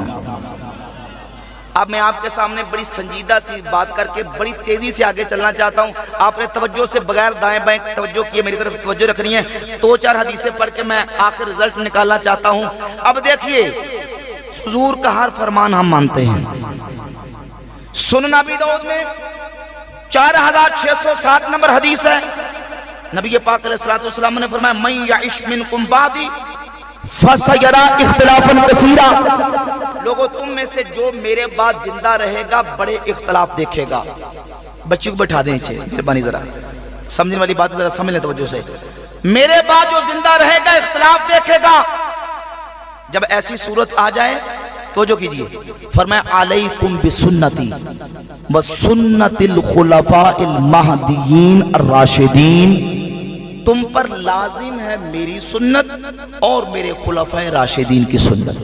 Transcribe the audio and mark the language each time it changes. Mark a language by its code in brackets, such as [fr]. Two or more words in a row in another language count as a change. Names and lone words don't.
[ur] اب میں آپ کے سامنے بڑی سنجیدہ سی بات کر کے بڑی تیزی سے آگے چلنا چاہتا ہوں، آپ نے توجہ سے بغیر دائیں بائیں توجہ کیے میری طرف توجہ رکھنی ہے، 2-4 حدیثیں پڑھ کے میں آخر رزلٹ نکالنا چاہتا ہوں۔ اب دیکھیے حضور کا ہر فرمان ہم مانتے ہیں۔ سنن ابی داؤد میں 4607 نمبر حدیث ہے، نبی پاک علیہ السلام نے فرمایا [ar] من یعش منکم بعدی فسیرا اختلافا کثیرا، [ur] لوگوں تم میں سے جو میرے بعد زندہ رہے گا بڑے اختلاف دیکھے گا۔ بچوں کو بٹھا دیں نیچے، مہربانی ذرا سمجھنے والی بات ذرا سمجھ لیں توجہ سے، میرے بعد جو زندہ رہے گا اختلاف دیکھے گا۔ جب ایسی صورت آ جائے توجہ کیجئے، فرمایا [ar] علیکم بسنتی وسنت الخلفاء المہدیین الراشدین، [ur] تم پر لازم ہے میری سنت اور میرے خلفاء راشدین کی سنت۔